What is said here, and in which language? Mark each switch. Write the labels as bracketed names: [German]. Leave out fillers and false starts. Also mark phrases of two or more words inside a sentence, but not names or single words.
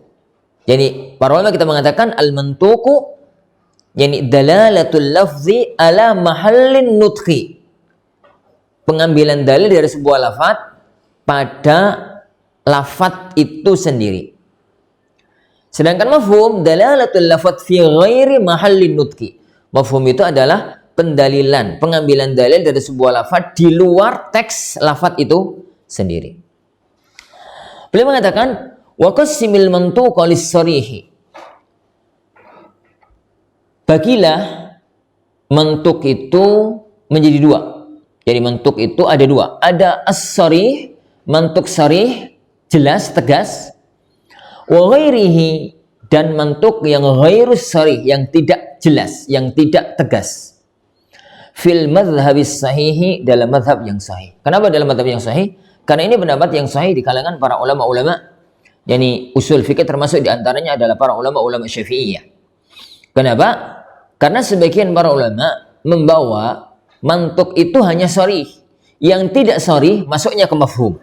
[Indonesian] Jadi para ulama kita mengatakan [Arabic] المنطوق يعني دلالة اللفظ على محل النطق. [Indonesian] Pengambilan dalil dari sebuah lafaz pada lafaz itu sendiri. [Arabic] Sedangkan المفهوم دلالة اللفظ في غير محل النطق. [Indonesian] Mafhum itu adalah pendalilan, pengambilan dalil dari sebuah lafaz di luar teks lafaz itu sendiri. Beliau mengatakan [Arabic] وقسم المنطوق للصريح. [Indonesian] Bagilah mantuk itu menjadi dua. Jadi mantuk itu ada dua. Ada as-sarih, mantuk sarih, jelas, tegas. [Arabic] وغيره, [Indonesian] dan mantuk yang [Arabic] غير الصريح, [Indonesian] yang tidak jelas, yang tidak tegas. [Arabic] في المذهب الصحيح, [Indonesian] dalam madhab yang sahih. Kenapa dalam madhab yang sahih? Karena ini pendapat yang sahih di kalangan para ulama-ulama, yakni usul fikih termasuk diantaranya adalah para ulama-ulama Syafi'iyah. Kenapa? Karena sebagian para ulama membawa mantuk itu hanya sharih, yang tidak sharih masuknya ke mafhum.